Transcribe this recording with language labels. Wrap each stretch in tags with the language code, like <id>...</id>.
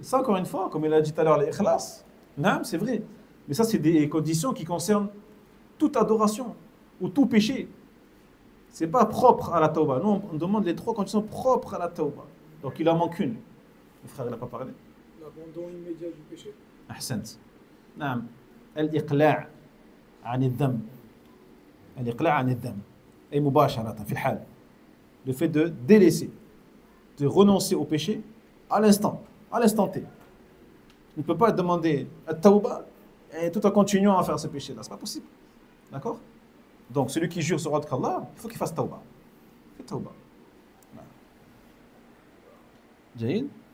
<fr>Ça, encore une fois, comme il a dit tout à l'heure, l'ikhlas, c'est vrai. Mais ça, c'est des conditions qui concernent toute adoration ou tout péché. C'est pas propre à la tauba. Nous, on demande les trois conditions propres à la tauba. Donc, il en manque une. Le frère, il n'a pas parlé. L'abandon immédiat du péché.</fr> <ar>أحسنت نعم الإقلاع عن الذنب الإقلاع عن الذنب أي مباشرة في الحال</ar> <fr>le fait de délaisser de renoncer au péché à l'instant T. On ne peut pas demander à tauba et tout en continuant à faire ce péché là, c'est pas possible. D'accord? Donc celui qui jure sur autre qu'Allah, il faut qu'il fasse tauba. Il fait tauba.</fr> <ar>Jaïd.</ar>